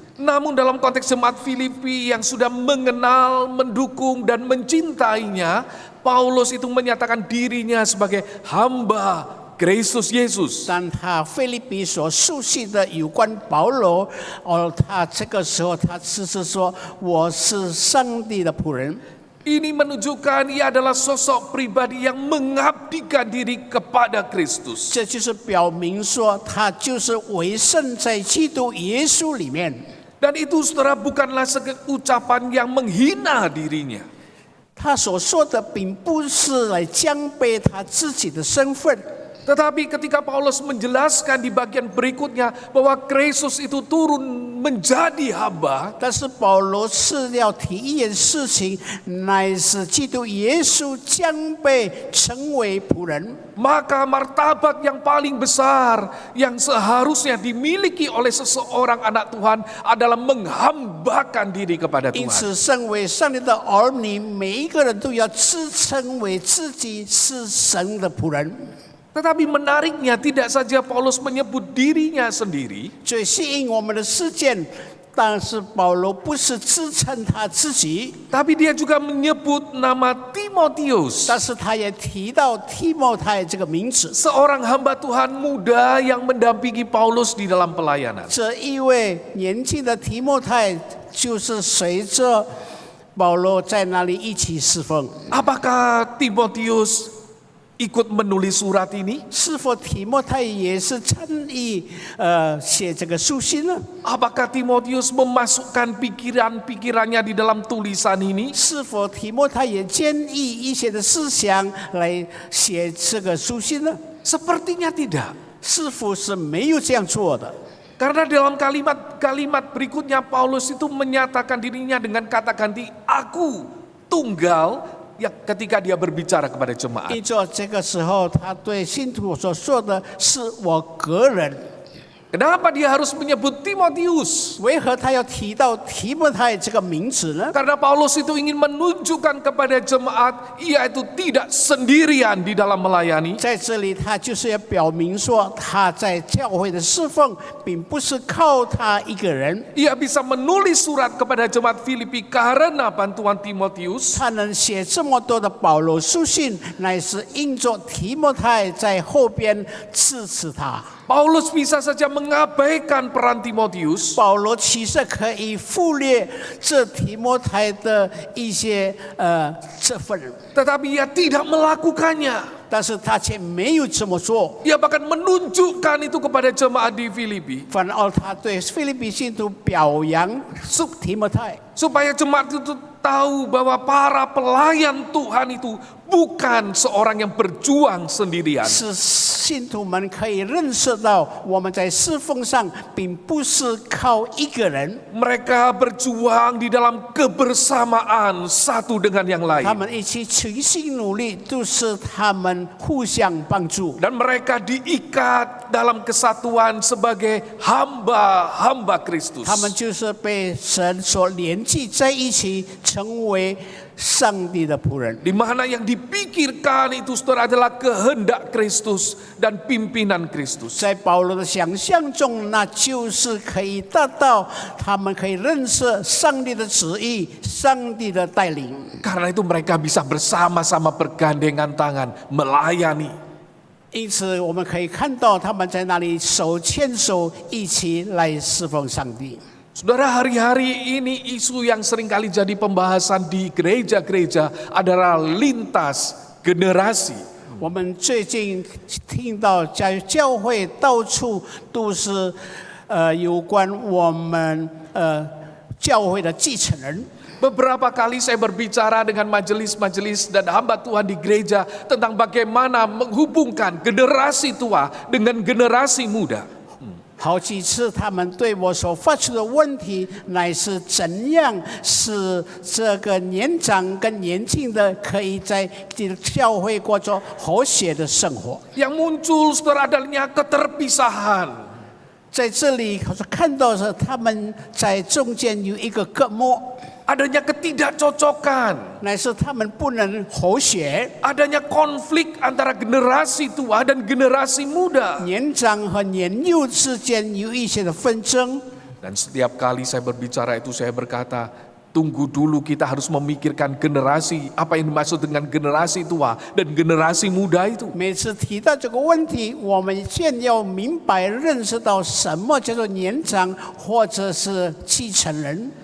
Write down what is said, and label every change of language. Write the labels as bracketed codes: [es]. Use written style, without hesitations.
[id] Namun dalam konteks jemaat Filipi yang sudah mengenal, mendukung, dan mencintainya, Paulus itu menyatakan dirinya sebagai hamba Kristus Yesus. [zh] 但他腓立比所述信的有关保罗，他这个时候他只是说我是上帝的仆人。 [id] Ini menunjukkan ia adalah sosok pribadi yang mengabdikan diri kepada Kristus. [zh] 这就是表明说他就是委身在基督耶稣里面。 [id] Dan itu, saudara, bukanlah ucapan yang menghina dirinya. [zh] 他所说的并不是来降卑他自己的身份。 [id] Tetapi ketika Paulus menjelaskan di bagian berikutnya bahwa Kristus itu turun menjadi hamba, [zh] 但是保罗是要提一件事情，乃是基督耶稣将被成为仆人。 [id] maka martabat yang paling besar yang seharusnya dimiliki oleh seseorang anak Tuhan adalah menghambakan diri kepada [zh] 因 [id] Tuhan. [zh] 此，身为上帝的儿女，每一个人都要自称为自己是神的仆人。 [id] Tetapi menariknya tidak saja Paulus menyebut dirinya sendiri, [zh] 最吸引我们的事件，但是保罗不是自称他自己， [id] tapi dia juga menyebut nama Timotius, [zh] 但是他也提到提摩太这个名字。 [id] seorang hamba Tuhan muda yang mendampingi Paulus di dalam pelayanan. [zh] 这一位年轻的提摩太，就是随着保罗在那里一起侍奉。 [id] Apakah Timotius ikut menulis surat ini? [zh] 是否提摩太也是参与写这个书信呢？ [id] Apakah Timotius memasukkan pikiran-pikirannya di dalam tulisan ini? [zh] 是否提摩太也建议一些的思想来写这个书信呢？ [id] Sepertinya tidak. [zh] 是否是没有这样做的？ [id] Karena dalam kalimat berikutnya Paulus itu menyatakan dirinya dengan kata ganti aku tunggal ya ketika dia berbicara kepada jemaat. [zh] 因着这个时候，他对信徒所说的是我个人。 [id] Kenapa dia harus menyebut Timotius? [zh] 为何他要提到提摩太这个名字呢？ [id] Karena Paulus itu ingin menunjukkan kepada jemaat ia itu tidak sendirian di dalam melayani. [zh] 在这里，他就是要表明说，他在教会的侍奉，并不是靠他一个人。 [id] Ia bisa menulis surat kepada jemaat Filipi karena bantuan Timotius. [zh] 他能写这么多的保罗书信，乃是因着提摩太在后边支持他。 [id] Paulus bisa saja mengabaikan peran Timotius. [zh] 保罗其实可以忽略这提摩太的一些这份人， [id] Tetapi ia tidak melakukannya. [zh] 但是他却没有这么做， [id] Ia bahkan menunjukkan itu kepada jemaat di Filipi. [zh] 反而他对菲律宾信徒表扬提摩太， [id] Supaya jemaat itu tahu bahwa para pelayan Tuhan itu bukan seorang yang berjuang sendirian. [zh] 使信徒们可以认识到我们在侍奉上并不是靠一个人， [id] Mereka berjuang di dalam kebersamaan satu dengan yang [zh] 他 [id] lain. [zh] 们一起齐心努力，都是他们互相帮助。 [id] Dan mereka diikat dalam kesatuan sebagai hamba-hamba Kristus. [zh] 他们就是被神所连接在一起，成为上帝的仆人。 [id] Di mana yang dipikirkan itu saudara adalah kehendak Kristus dan pimpinan Kristus. [zh] 在保罗的想象中，那就是可以达到他们可以认识上帝的旨意、上帝的带领。 [id] Karena itu mereka bisa bersama-sama bergandengan tangan melayani. [zh] 因此，我们可以看到他们在那里手牵手一起来侍奉上帝。 [id] Saudara, hari-hari ini isu yang seringkali jadi pembahasan di gereja-gereja adalah lintas generasi. [zh] 我们最近听到在教会到处都是有关我们教会的继承人。 [id] Beberapa kali saya berbicara dengan majelis-majelis dan hamba Tuhan di gereja tentang bagaimana menghubungkan generasi tua dengan generasi muda. [zh] 好几次，他们对我所发出的问题，乃是怎样使这个年长跟年轻的可以在教会过着和谐的生活。 [id] Yang muncul saudara adanya keterpisahan. [zh] 在这里，我看到是他们在中间有一个隔膜， [id] Adanya ketidakcocokan. [zh] 乃是他们不能和谐。 [id] Adanya konflik antara generasi tua dan generasi muda. [zh] 年长和年幼之间有一些的纷争。 [id] Dan setiap kali saya berbicara itu saya berkata, tunggu dulu kita harus memikirkan generasi, apa yang dimaksud dengan generasi tua dan generasi muda itu. [zh] 每次提到这个问题，我们先要明白认识到什么叫做年长或者是继承人。